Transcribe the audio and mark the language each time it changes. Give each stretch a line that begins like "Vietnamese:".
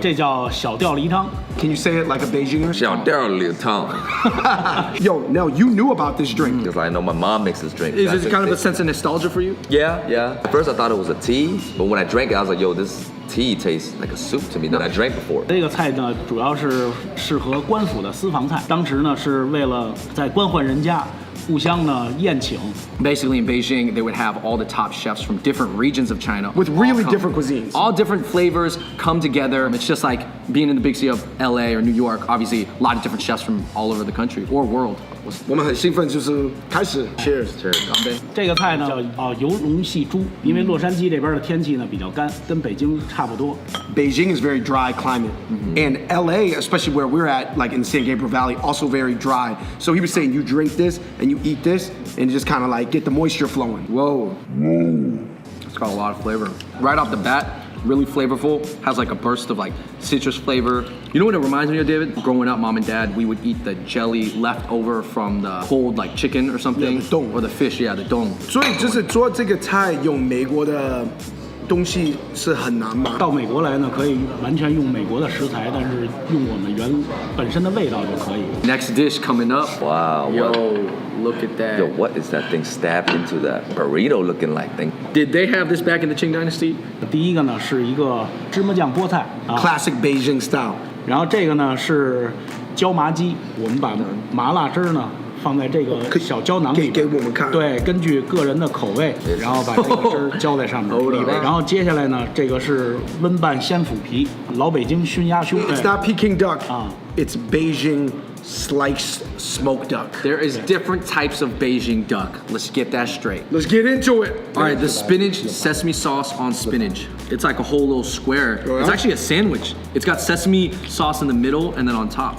Chinese: 这叫小吊梨汤。
English: Can you say it like a Beijinger?
Chinese: 小吊梨汤.
English: Yo, Nell, you knew about this drink. Because I know my mom makes this drink. Is That's this kind of a it. sense of nostalgia for you? Yeah. At first I thought it was a tea, but when I drank it, I was like, yo, this tea tastes like a soup to me that I drank before.
Chinese: 这个菜呢，主要是适合官府的私房菜。当时呢，是为了在官宦人家互相呢宴请。
English: Basically, in Beijing, they would have all the top chefs from different regions of China. With really different cuisines. All different flavors come together. It's just like being in the big city of LA or New York. Obviously, a lot of different chefs from all over the country or world.
Chinese: 我们很兴奋，就是开始 Cheers. 干杯。这个菜呢叫油蓉细猪，因为洛杉矶这边的天气呢比较干，跟北京差不多。
English: Beijing is very dry climate, and LA, especially where we're at, like in San Gabriel Valley, also very dry. So he was saying you drink this and you eat this, and just kind of like get the moisture flowing. Whoa. It's got a lot of flavor. Right off the bat, really flavorful. Has like a burst of like citrus flavor. You know what it reminds me of, David? Growing up, mom and dad, we would eat the jelly left over from the cold like chicken or something. Yeah, the dong. Or the fish, yeah, the dong.
Chinese: 所以就是做这个菜用美国的东西是很难吗？到美国来呢，可以完全用美国的食材，但是用我们本身的味道就可以。
English: Next dish coming up. Wow. Yo, What? look at that. Yo, what is that thing stabbed into that burrito looking like thing? Did they have this back in the Qing Dynasty?
Chinese: 第一个呢是一个芝麻酱菠菜啊，
English: Classic Beijing style.
Chinese: 然后这个呢是椒麻鸡，我们把麻辣汁儿呢放在这个小胶囊里，给我们看。对，根据个人的口味，然后把这个汁儿浇在上面。然后接下来呢，这个是温拌鲜腐皮，老北京熏鸭胸。
English: It's not Peking duck. Ah. It's Beijing sliced smoked duck. There is different types of Beijing duck. Let's get that straight. Let's get into it. All right, the spinach, sesame sauce on spinach. It's like a whole little square. It's actually a sandwich. It's got sesame sauce in the middle and then on top.